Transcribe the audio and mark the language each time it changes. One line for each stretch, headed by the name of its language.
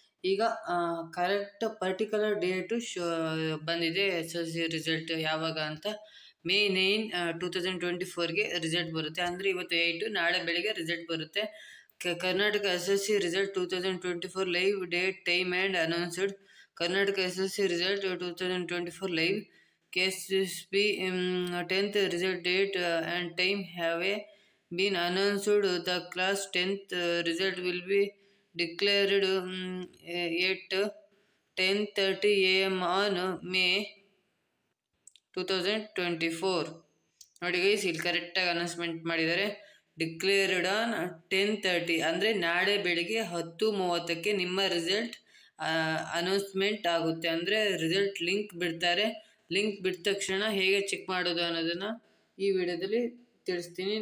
Kannada: ಈಗ correct particular date ಬಂದಿದೆ. S L C result ಯಾವಾಗ ಅಂತ ಮೇ 9, 2024ಗೆ ರಿಸಲ್ಟ್ ಬರುತ್ತೆ. ಅಂದರೆ ಇವತ್ತು 8, ನಾಳೆ ಬೆಳಿಗ್ಗೆ ರಿಸಲ್ಟ್ ಬರುತ್ತೆ. Karnataka S L C result 2024 live date, time and announced.
English: Karnataka SSC result 2024 live. KSSB 10th result date and time have been announced. The class 10th result will be declared at 10:30 AM on May 2024.
Kannada: ನೋಡಿ guys, ಇಲ್ಲಿ ಕರೆಕ್ಟಾಗಿ announcement ಮಾಡಿದ್ದಾರೆ. Declared on 10:30 ಅಂದರೆ ನಾಳೆ ಬೆಳಿಗ್ಗೆ 10:30ಕ್ಕೆ ನಿಮ್ಮ result announcement ಆಗುತ್ತೆ. ಅಂದರೆ ರಿಸಲ್ಟ್ ಲಿಂಕ್ ಬಿಡ್ತಾರೆ. ಲಿಂಕ್ ಬಿಟ್ಟ ತಕ್ಷಣ ಹೇಗೆ ಚೆಕ್ ಮಾಡೋದು ಅನ್ನೋದನ್ನು ಈ ವಿಡಿಯೋದಲ್ಲಿ ತಿಳಿಸ್ತೀನಿ.